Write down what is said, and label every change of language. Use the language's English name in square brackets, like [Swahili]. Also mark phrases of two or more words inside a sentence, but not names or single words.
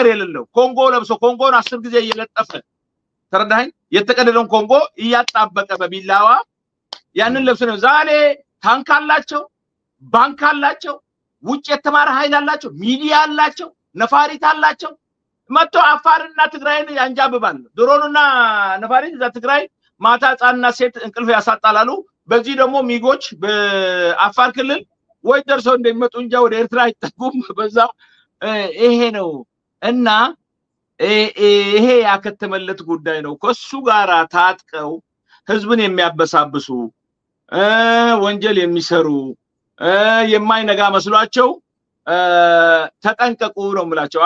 [Amharic] የሌለው ኮንጎ ለብሶ ኮንጎን 10 ጊዜ እየለጠፈ ተረዳኸኝ የተቀደደውን ኮንጎ እያጣበቀ በቢላዋ ያንን ለብሶ ነው ዛሬ ታንክ አላቸው ባንክ አላቸው ውጭ የተማረ ኃይል አላቸው ሚዲያ አላቸው ነፋሪት አላቸው መጥቶ አፋርና ትግራይን ያንጃብባል ድሮኑና ነፋሪት እዛ ትግራይ ማታ ጻና ሴት እንቅልፍ ያሳጣላሉ በዚህ ደግሞ ሚጎች በአፋር ክልል ወይ ደርሰው እንደሚመጡ እንጃ ወደ ኤርትራ አይጠጉም በዛ ይሄ ነው እና ይሄ ያከተመለት ጉዳይ ነው ከሱ ጋራ ታጥቀው ህዝብን የሚያበሳብሱ ወንጀል የሚሰሩ የማይነጋ መስሏቸው ተጠንቀቁ ነው የምላቸው